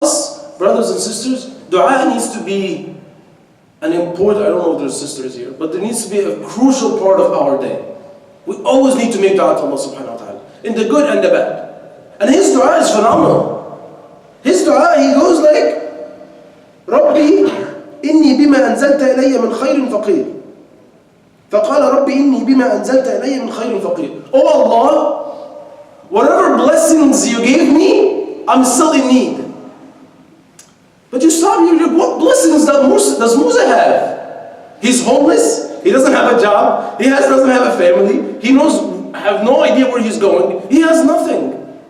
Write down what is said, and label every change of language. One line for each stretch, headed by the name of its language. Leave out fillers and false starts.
English: us, brothers and sisters, dua needs to be an important, I don't know if there's sisters here, but there needs to be a crucial part of our day. We always need to make dua to Allah subhanahu wa ta'ala, in the good and the bad. And his dua is phenomenal. His dua, he goes like,
Arabic: ربي إني بما أنزلت إلي من خير فقير. فقال ربي إني بما أنزلت إلي من خير فقير.
English: Oh Allah, whatever blessings you gave me, I'm still in need. But you stop here, what blessings does Musa have? He's homeless, he doesn't have a job, he doesn't have a family, he have no idea where he's going, he has nothing.